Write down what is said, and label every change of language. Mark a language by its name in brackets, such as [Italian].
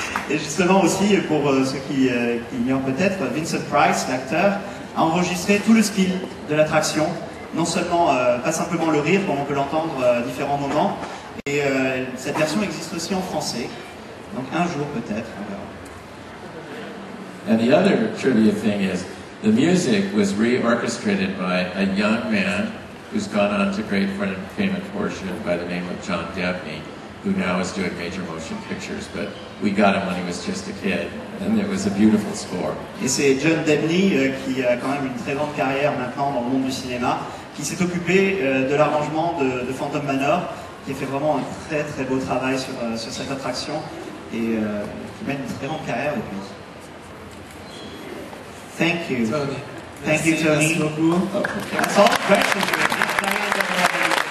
[French] Et justement aussi, pour ceux qui ignorent peut-être, Vincent Price, l'acteur, a enregistré tout le style de l'attraction, non seulement, pas simplement le rire, comme on peut l'entendre à différents moments, et cette version existe aussi en français, donc un jour peut-être, on verra. [English] And the other trivia thing is, the music was reorchestrated by a young man who's gone on to great fame and fortune by the name of John Debney, who now is doing major motion pictures, but we got him when he was just a kid, and it was a beautiful score. [French] Et c'est John Debney, qui a quand même une très grande carrière maintenant dans le monde du cinéma, qui s'est occupé de l'arrangement de Phantom Manor, qui a fait vraiment un très très beau travail sur cette attraction, et qui mène une très grande carrière depuis. [English] Thank you. Tony. Thank you, Tony. [French] Merci beaucoup. [English] That's all the questions we have.